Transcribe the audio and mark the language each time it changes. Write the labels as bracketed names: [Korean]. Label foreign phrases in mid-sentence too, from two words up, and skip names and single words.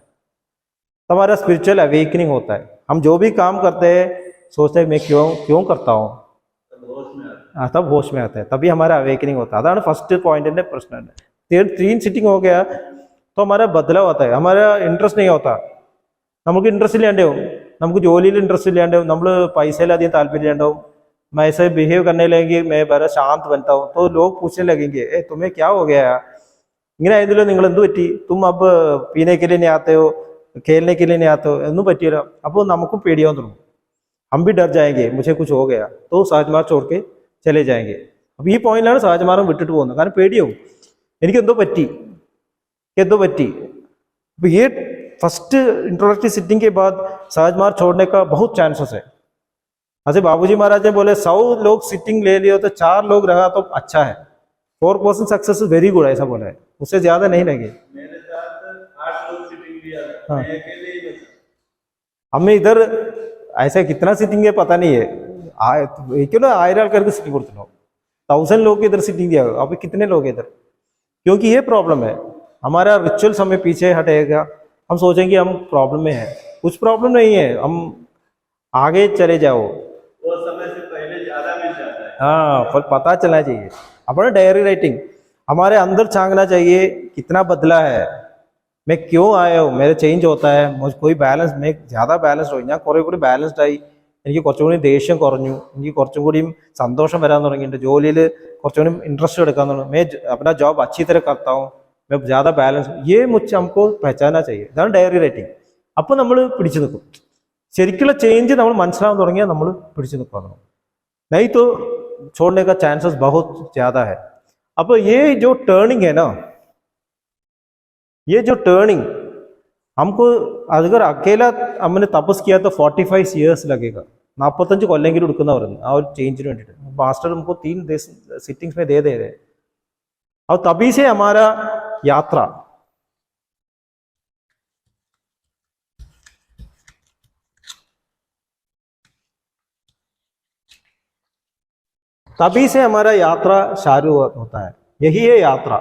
[Hindi] हमारा [English] spiritual awakening [Hindi] होता है। हम जो भी काम करते हैं सोचते हैं मैं क्यों करता हूँ, तब होश में आता है, तभी हमारा अवेकनिंग होता है। [Malayalam] अതാണ് [English] first point [Malayalam] പ്രശ്നം। [Hindi] 3 സിറ്റിംഗ് हो गया तो हमारा बदलाव आता है, हमारा इंटरेस्ट नहीं होता। [Malayalam] നമുക്ക് ഇൻട്രസ്റ്റ് ഇല്ലാണ്ടാവും, നമുക്ക് ജോലിയിൽ ഇൻട്രസ്റ്റ് ഇല്ലാണ്ടാവും, നമ്മൾ പൈസയിൽ അധികം താല്പര്യം ഇല്ലാണ്ടാവും। [Hindi] मैं ऐसे बिहेव करने लगेंगे, मैं बड़ा शांत बनता हूँ, तो लोग पूछने लगेंगे ए तुम्हें क्या हो गया, [Malayalam] ഇങ്ങനെ ആയതില്ലോ, നിങ്ങൾ എന്ത് പറ്റി, [Hindi] तुम अब पीने के लिए नहीं आते हो, खेलने के लिए नहीं आते हो, [Malayalam] ഒന്നും പറ്റിയില്ല। അപ്പോൾ നമുക്കും പേടിയാവാൻ തുടങ്ങും, [Hindi] हम भी डर जाएंगे मुझे कुछ हो गया, तो [Malayalam] സഹജ്മാർ [Hindi] छोड़ के चले जाएंगे। [Malayalam] അപ്പോൾ ഈ പോയിന്റിലാണ് സഹജ്മാരം വിട്ടിട്ട് പോകുന്നത്, കാരണം പേടിയാവും, എനിക്ക് എന്തോ പറ്റി। [Hindi] तो ये [English] first introductory sitting [Hindi] के बाद सहजमार्ग छोड़ने का बहुत चांसेस है। ऐसे बाबूजी महाराज ने बोले 100 लोग सिटिंग ले लिए तो 4 लोग रहा तो अच्छा है, 4% [English] success is very good, [Hindi] ऐसा बोला है, उससे ज्यादा नहीं लगे। मेरे साथ 8 लोग सिटिंग लिया था, हाँ। मैं अकेले ही बचा। हमें इधर ऐसा कितना सिटिंग है पता नहीं है, क्यों ना 1000 [Malayalam] आൾക്കാർക്ക് സിറ്റിംഗ് കൊടുത്തിട്ടുണ്ടോ, [Hindi] 1000 लोग इधर सिटिंग दिया, अब कितने लोग इधर? क्योंकि ये प्रॉब्लम है, हमारा रिचुअल समय पीछे हटेगा, हम सोचेंगे हम प्रॉब्लम में है, कुछ प्रॉब्लम नहीं है, हम आगे चले जाओ। वो समय से पहले ज्यादा मिल जाता है। हाँ, पर पता चलना चाहिए। अपना [English] diary writing [Hindi] हमारे अंदर झांकना चाहिए, कितना बदला है, मैं क्यों आया हूँ, मेरा चेंज होता है, मुझे कोई बैलेंस, मैं ज़्यादा बैलेंस्ड हो, [Malayalam] ഞാൻ കുറേ കൂടി ബാലൻസ്ഡ് ആയി, എനിക്ക് കുറച്ചും കൂടി ദേഷ്യം കുറഞ്ഞു, എനിക്ക് കുറച്ചും കൂടിയും സന്തോഷം വരാൻ തുടങ്ങിയിട്ടുണ്ട്, ജോലിയിൽ കുറച്ചും കൂടി ഇൻട്രസ്റ്റ് എടുക്കാൻ തുടങ്ങി, [Hindi] मैं अपना जॉब अच्छी तरह करता हूँ, मैं ज़्यादा बैलेंस, ये मुझे हमको पहचानना चाहिए। [Malayalam] ഇതാണ് ഡയറി റൈറ്റിംഗ്। അപ്പോൾ നമ്മൾ പിടിച്ചു നിൽക്കും, ശരിക്കുള്ള ചേഞ്ച് നമ്മൾ മനസ്സിലാവാൻ തുടങ്ങിയാൽ നമ്മൾ പിടിച്ചു നിൽക്കാൻ തുടങ്ങും, [Hindi] नहीं तो छोड़ने का चांसेस बहुत ज़्यादा है। अब ये जो टर्निंग है ना, ये जो टर्निंग हमको अगर अकेला हमने तपस किया तो 45 इयर्स लगेगा, 45 [Malayalam] കൊല്ലെങ്കിലും എടുക്കുന്ന പറയുന്നത് ആ ഒരു ചേഞ്ചിന് വേണ്ടിയിട്ട്। [Hindi] मास्टर हमको 3 सिटिंग्स में दे रहे, और तभी से हमारा यात्रा चालू होता है, यही है यात्रा।